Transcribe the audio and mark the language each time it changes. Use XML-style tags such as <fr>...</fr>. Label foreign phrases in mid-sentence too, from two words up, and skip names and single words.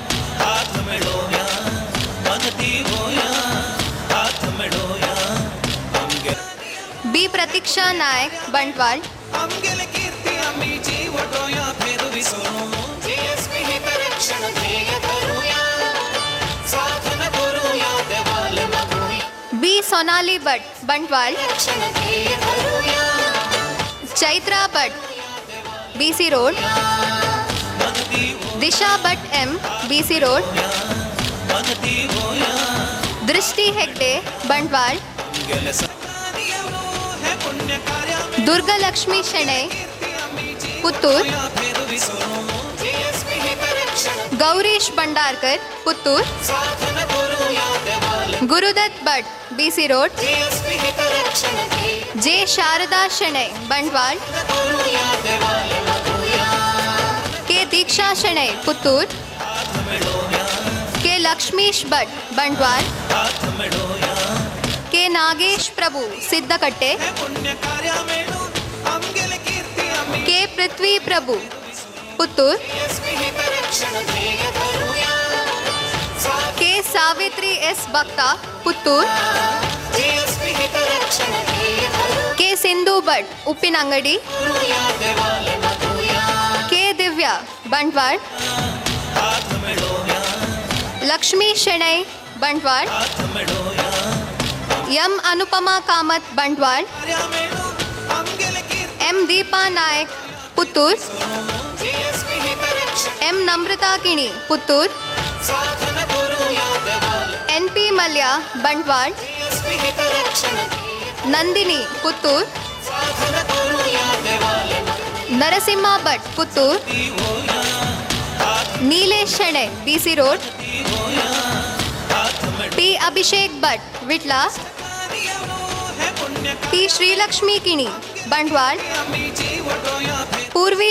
<kok>बी प्रतीक्षा नायक बंटवार, बी सोनाली भट्ट बंटवाल, चैत्रा भट्ट बीसी रोड, दिशा भट्ट एम बीसी रोड, दृष्टि हेगड़े बंटवाल, दुर्गा लक्ष्मी शणै पुत्तूर, गौरीश भंडारकर पुत्तूर, गुरुदत्त भट्ट बीसी रोड, जे शारदा शणै बंटवाल, के दीक्षा शणै पुत्तूर, के लक्ष्मीश भट्ट बंटवाल, के नागेश प्रभु सिद्धकट्टे, के पृथ्वी प्रभु पुत्तूर, के सावित्री एस भक्ता पुत्तूर, के सिंधु भट्ट उप्पिनंगडी, के दिव्या बंटवार, लक्ष्मी शणै बंटवार, एम अनुपमा कामत बंटवार, एम दीपा नायक पुत्तूर, एम नम्रता किणी पुत्तूर, एन पी मल्या बंटवार, नंदिनी पुत्तूर, नरसिम्हा भट्ट पुत्तूर, नीलेश शणै बीसी रोड, पी अभिषेक भट्ट विटला, पी श्रीलक्ष्मी किणी बंटवार, पूर्वी</kok>